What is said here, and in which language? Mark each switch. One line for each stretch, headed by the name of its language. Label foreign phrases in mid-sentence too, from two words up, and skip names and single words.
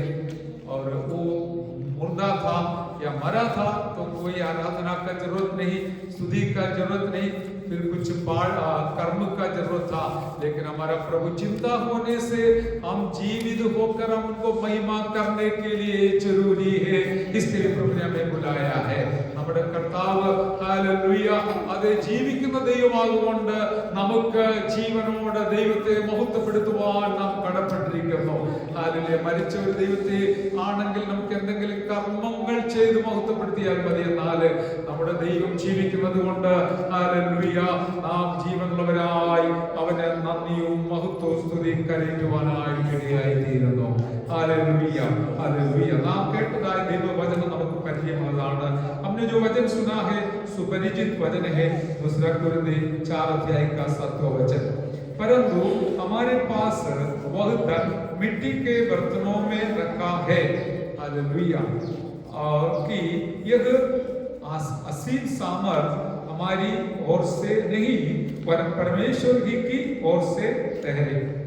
Hindi: और वो मुर्दा था या मरा था तो कोई आराधना का जरूरत नहीं, स्तुति का जरूरत नहीं, फिर कुछ कर्म का जरूरत था। लेकिन हमारा प्रभु जिंदा होने से हम जीवित होकर हम उनको महिमा करने के लिए जरूरी है। इसलिए प्रभु ने हमें बुलाया है।
Malayalam: നമ്മുടെ കർത്താവ് ഹല്ലേലൂയ അതേ ജീവിക്കുന്ന ദൈവമാകുകൊണ്ട് നമുക്ക് ജീവനോടെ ദൈവത്തെ മഹത്വപ്പെടുത്തുവാൻ നാം കടപ്പെട്ടിരിക്കുന്നു। ഹല്ലേലൂയ। മരിച്ച ഒരു ദൈവത്തെ ആണെങ്കിൽ നമുക്ക് എന്തെങ്കിലും കർമ്മങ്ങൾ ചെയ്ത് മഹത്വപ്പെടുത്തിയാൽ മതി, എന്നാൽ നമ്മുടെ ദൈവം ജീവിക്കുന്നത് കൊണ്ട് ഹല്ലേലൂയ നാം ജീവനുള്ളവരായി അവന് നന്ദിയും മഹത്വവും സ്തുതിയും കരേറ്റുവാനായി ഇടയായിത്തീരുന്നു। हालेलुया। हालेलुया। നാം കേട്ടതായ दൈവവചനം നമുക്ക് പരിചയമുള്ളതാണ്।
Hindi: हमने जो वचन सुना है सुपरिचित वचन है। 2 कोरिन्थियर 4 अध्याय का 7वां वचन। परंतु हमारे पास वह धन मिट्टी के बर्तनों में रखा है। हालेलुया। और कि यह असीम सामर्थ हमारी ओर से नहीं पर परमेश्वर ही की ओर से ठहरे।